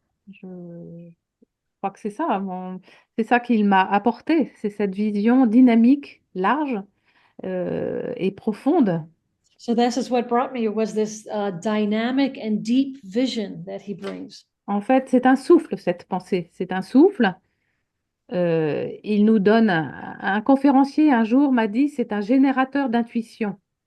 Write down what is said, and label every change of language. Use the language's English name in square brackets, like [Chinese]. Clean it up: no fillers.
[French] Je crois que c'est ça, c'est ça qu'il m'a apporté, c'est cette vision dynamique, large et profonde. [English] So this is what brought me, was this dynamic and deep vision that he brings. [French] En fait, c'est un souffle, cette pensée, c'est un souffle. Il nous donne, un conférencier un jour m'a dit, c'est un générateur d'intuition.